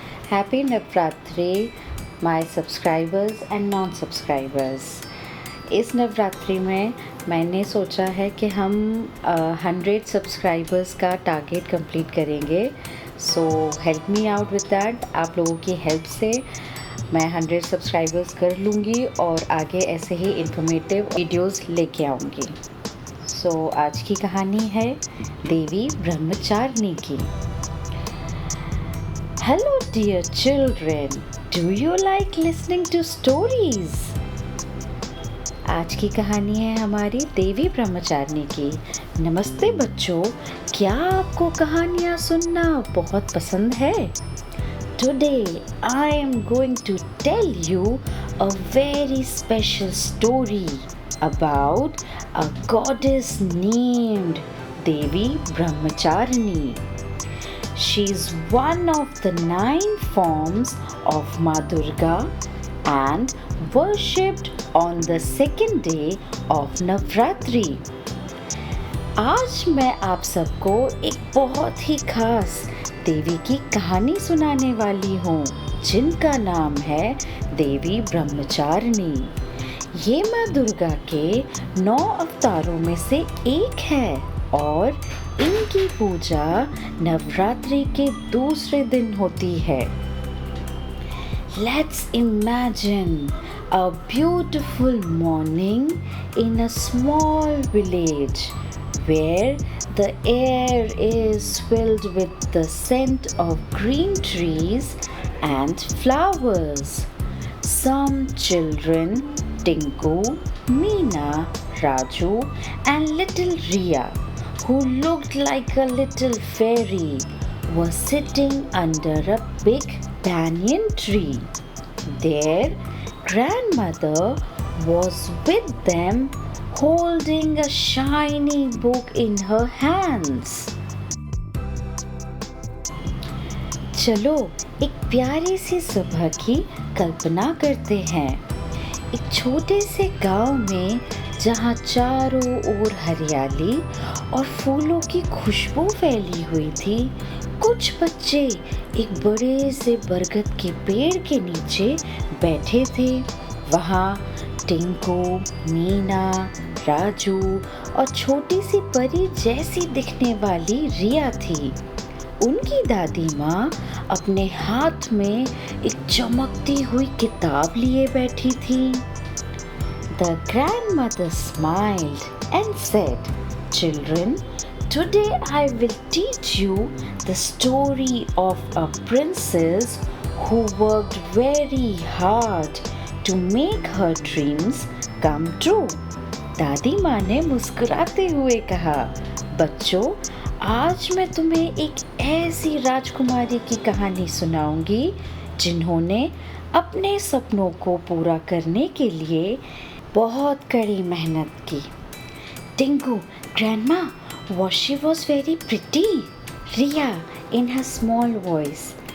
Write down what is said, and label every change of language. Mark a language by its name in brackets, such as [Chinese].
[English] Happy Navratri, my subscribers and non-subscribers. [Hindi] इस नवरात्रि में मैंने सोचा है कि हम 100 सब्सक्राइबर्स का टारगेट कंप्लीट करेंगे। [English] So help me out with that. [Hindi] आप लोगों की हेल्प से मैं 100 सब्सक्राइबर्स कर लूँगी और आगे ऐसे ही इन्फॉर्मेटिव वीडियोस लेके आऊँगी। सो आज की कहानी है देवी ब्रह्मचारिणी की। [English] Hello dear children, do you like listening to stories? [Hindi] आज की कहानी है हमारी देवी ब्रह्मचारिणी की। नमस्ते बच्चों, क्या आपको कहानियाँ सुनना बहुत पसंद है? [English] Today I am going to tell you a very special story about a goddess named Devi Brahmacharini. She is one of the 9 forms of Ma Durga and worshipped on the second day of Navratri. [Hindi] आज मैं आप सबको एक बहुत ही खास देवी की कहानी सुनाने वाली हूँ, जिनका नाम है देवी ब्रह्मचारिणी। ये माँ दुर्गा के 9 अवतारों में से एक है और इनकी पूजा नवरात्रि के दूसरे दिन होती है। [English] Let's imagine a beautiful morning in a small village where the air is filled with the scent of green trees and flowers. Some children, Tinku, Meena, Raju and little Riya, who looked like a little fairy, was sitting under a big banyan tree. Their grandmother was with them, holding a shiny book in her hands. [Hindi] चलो एक प्यारी सी सुबह की कल्पना करते हैं। एक छोटे से गांव में जहाँ चारों ओर हरियाली और फूलों की खुशबू फैली हुई थी, कुछ बच्चे एक बड़े से बरगद के पेड़ के नीचे बैठे थे। वहाँ टिंकू, मीना, राजू और छोटी सी परी जैसी दिखने वाली रिया थी। उनकी दादी माँ अपने हाथ में एक चमकती हुई किताब लिए बैठी थी। [English] The grandmother smiled and said, "Children, today I will teach you the story of a princess who worked very hard to make her dreams come true." [Hindi] दादी माँ ने मुस्कुराते हुए कहा, बच्चों, आज मैं तुम्हें एक ऐसी राजकुमारी की कहानी सुनाऊंगी जिन्होंने अपने सपनों को पूरा करने के लिए बहुत कड़ी मेहनत की। [English] Tinku, Grandma, she was very pretty, Riya in her small voice.